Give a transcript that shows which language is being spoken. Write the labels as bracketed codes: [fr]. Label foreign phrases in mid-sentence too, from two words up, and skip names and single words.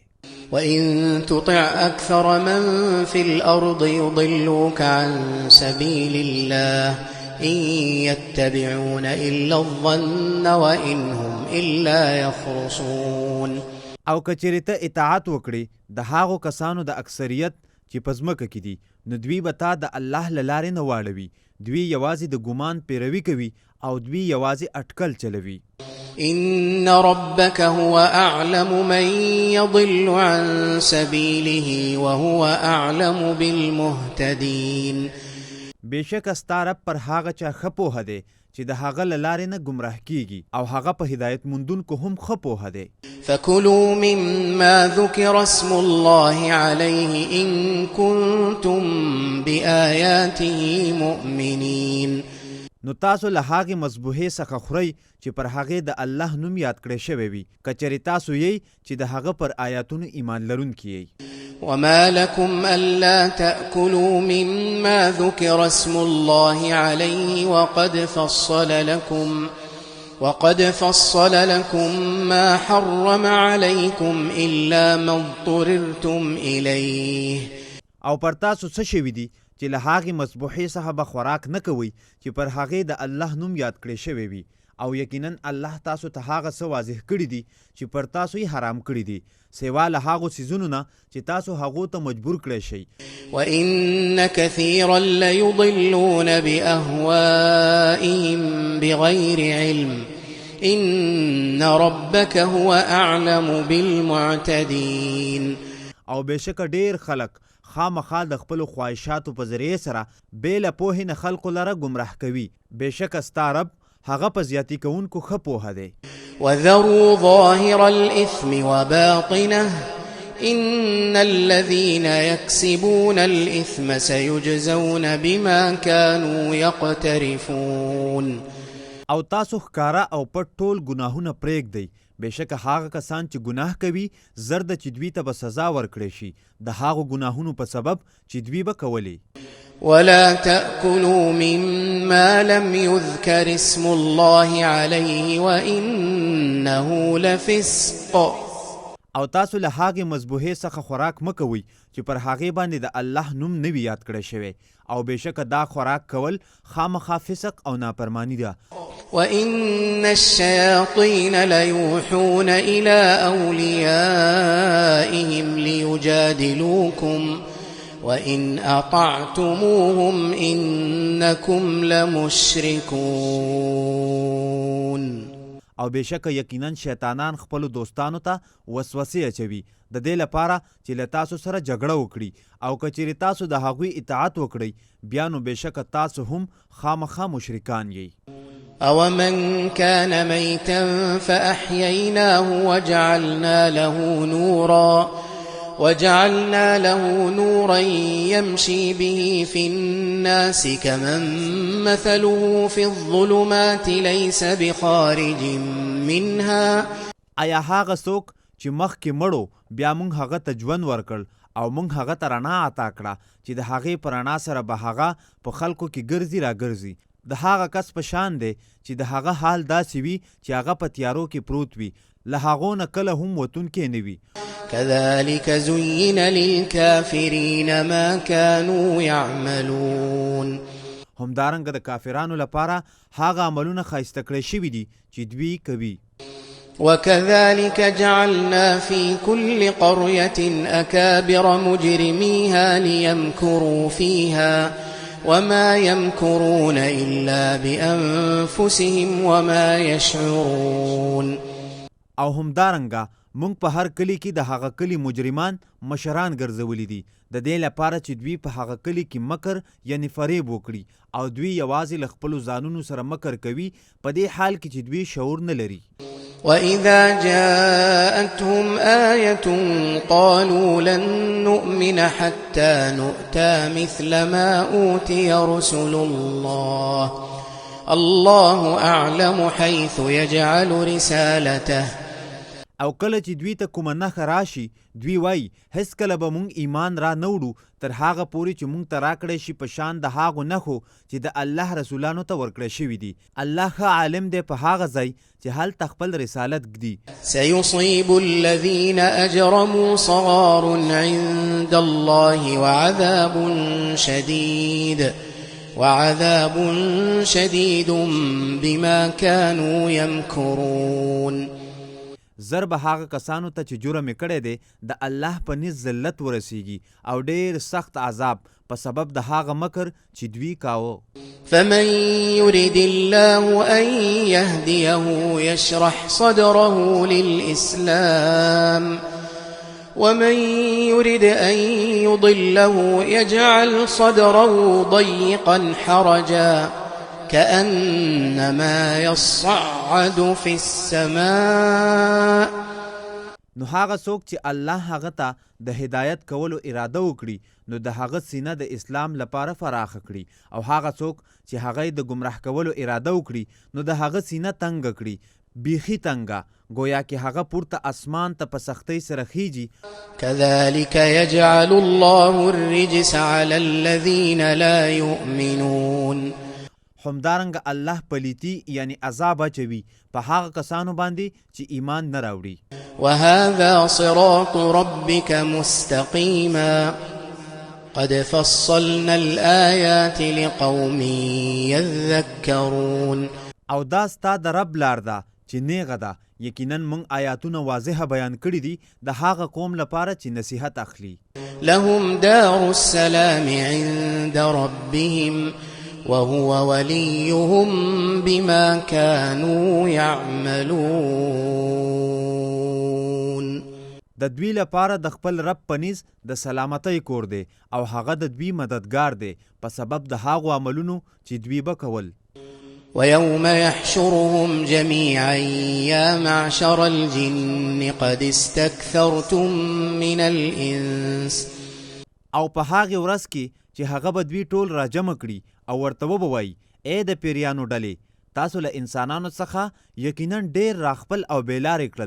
[ar] وإن تطع أكثر من في الأرض يضلوك عن سبيل الله إن يتبعون إلا الظن وإن هم إلا يخرصون. [ps] او که چېرې ته اطاعت وکړې د هغو کسانو د اکثریت چې په ځمکه کې دي، نو دوی به تا د الله له لارې نه واړوي، دوی یوازې د ګمان پیروي کوي او دوی یوازې اټکل چلوي. [ar] إن ربك هو أعلم من يضل عن سبيله وهو أعلم بالمهتدين. [ps] بېشکه ستا رب پر هغه چا ښه پوهه دی چې د هغه له لارې نه ګمراه کیږي، او هغه په هدایت موندونکو هم ښه پوهه دی. [ar] فكلوا مما ذكر اسم الله عليه إن كنتم بآياته مؤمنين. [ps] نو تاسو له هغې مذبوحې څخه خورئ چې پر هغې د الله نوم یاد کړی شوی وي، که چېرې تاسو یئ چې د هغه پر آیاتونو ایمان لرونکي یئ. [ar] وما لكم ألا تأكلوا مما ذكر اسم الله عليه وقد فصل لكم ما حرم عليكم إلا ما اضطررتم إليه. [ps] او پر تاسو څه شوي دي چې له هغې مذبوحې څخه به خوراک نه کوئ چې پر هغې د الله نوم یاد کړی شوی وي، او یقینا الله تاسو ته هغه څه واضح کړي دي چې پر تاسو یې حرام کړي دي سوا له هغو څیزونو نه چې تاسو هغو ته مجبور کړی شئ. [ar] وَإِنَّ كَثِيرًا لَيُضِلُّونَ بِأَهْوَائِهِمْ بِغَيْرِ عِلْمٍ إِنَّ رَبَّكَ هُوَ أَعْلَمُ بِالْمُعْتَدِينَ. [ps] او بېشکه ډېر خلک خامخا د خپلو خواهشاتو په ذریعې سره بې له پوهې نه خلکو لره ګمراه کوي. بېشکه ستا رب هغه په زیاتی کوونکو ښه پوهه دی. [ar] وَذَرُوا ظَاهِرَ الْإِثْمِ وَبَاطِنَهُ إِنَّ الَّذِينَ يَكْسِبُونَ الْإِثْمَ سَيُجْزَوْنَ بِمَا كَانُوا يَقْتَرِفُونَ. [ps] او تاسو ښکاره او پټ ټول ګناهونه پرېږدئ. بېشکه هغه کسان چې ګناه کوي زر ده چې دوی ته به سزا ورکړی شي د هغو ګناهونو په سبب چې دوی به کولې. [ar] ولا تأكلوا مما لم يذكر اسم الله عليه وإنه لفسق. [ps] او تاسو له هغې مذبوحې څخه خوراک مه کوئ چې پر هغې باندې د الله نوم نه وي یاد کړی شوی او بېشکه دا خوراک کول خامخا فسق او نافرمانی ده. [ar] وَإِنَّ الشَّيَاطِينَ لَيُوحُونَ إِلَىٰ أَوْلِيَائِهِمْ لِيُجَادِلُوكُمْ وَإِنْ أَطَعْتُمُوهُمْ إِنَّكُمْ لَمُشْرِكُونَ. [ps] او بېشکه یقینا شیطانان خپلو دوستانو ته وسوسې اچوي د دې لپاره چې له تاسو سره جګړه وکړي او که چیرې تاسو د هغوی اطاعت وکړئ بیا نو بېشکه تاسو هم خامخا مشرکان یئ. [ar] أَوَمَنْ كَانَ مَيْتًا فَأَحْيَيْنَاهُ وَجَعَلْنَا له نورا يمشي به في الناس كمن مثله في الظلمات ليس بخارج منها. [ps] آیا هغه څوک چې مخکې مړو بیا موږ هغه ته ژوند ورکړ او موږ هغه ته رڼا عطا کړه چې د هغې په رڼا سره به هغه په خلکو کې ګرځي راګرځي د هغه کس په شان دی چې د هغه حال داسې وي چې هغه په تیارو کې پروت وي له هغو نه کله هم وتونکی نه وي. [ar] كذلك زين للكافرين ما كانوا يعملون. [ps] همدارنګه د کافرانو لپاره هغه عملونه ښایسته کړی شوي دي چې دوی کوي. [ar] وكذلك جعلنا في كل قرية أكابر مجرميها ليمكروا فيها وما يمكرون إلا بأنفسهم وما يشعرون. [ps] او همدارنګه مونږ په هر کلی کې د هغه کلی مجرمان مشران ګرځولي دي د دې لپاره چې دوی په هغه کلی کې مکر یعنی فریب وکړي او دوی یوازې له خپلو ځانونو سره مکر کوي په دې حال کې چې دوی شعور نه لري. [ar] وَإِذَا جَاءَتْهُمْ آيَةٌ قَالُوا لَن نُّؤْمِنَ حَتَّى نُؤْتَىٰ مِثْلَ مَا أُوتِيَ رُسُلُ اللَّهُ أَعْلَمُ حَيْثُ يَجْعَلُ رِسَالَتَهُ. [ps] او کله چې دوی ته کومه نښه راشي دوی وایي هېڅکله به مونږ ایمان را نه وړو تر هغه پورې چې مونږ ته راکړی شي په شان د هغو نښو چې د الله رسولانو ته ورکړی شوي دي. الله ښه عالم دی په هغه ځای چې هلته خپل رسالت ږدي. [ar] سيصيب الذين أجرموا صغار عند الله وعذاب شديد بما كانوا يمكرون. [ps] زر به هغه کسانو ته چې جرم یې کړی دی د الله په نزد ذلت ورسیږي او ډېر سخت عذاب په سبب د هغه مکر چې دوی کاوه. [ar] فمن يرد الله أن يهديه يشرح صدره للإسلام ومن يرد أن يضله يجعل صدره ضيقا حرجا كأنما يصعد في السماء. [ps] نو هغه څوک چې الله هغه ته د هدایت کولو اراده وکړي نو د هغه سینه د اسلام لپاره فراخه کړي او هغه څوک چې هغه د ګمراه کولو اراده وکړي نو د هغه سینه تنګه کړي بیخي تنګه گویا کې هغه پورته اسمان ته په سختۍ سره خیږي. [ar] كذلك يجعل الله الرجس على الذين لا يؤمنون. [ps] همدارنګه الله پلیتی یعنی عذاب اچوي په هغه کسانو باندې چې ایمان نه راوړي. [ar] وهذا صراط ربك مستقيما قد فصلنا الآيات لقوم يذكرون. [ps] او دا ستا د رب لار ده چې نیغه ده. یقینا موږ آیاتونه واضحه بیان کړي دي د هغه قوم لپاره چې نصیحت اخلي. [ar] لهم دار السلام عند ربهم وهو وليهم بما كانوا يعملون. [ps] د دوی لپاره د خپل رب پنیز د سلامتی کور دی او هغه د دوی مددگار دی په سبب د هغو عملونو چې دوی به کول. [ar] ويوم يحشرهم جميعا يا معشر الجن قد استكثرتم من الإنس. [ps] او په هغه ورځ کې چې هغه به دوی ټول راجمع کړي او ورته وبوي اے د پیریانو ډلې تاسو له انسانانو څخه یقینا ډېر راخپل او بیلارې کړل.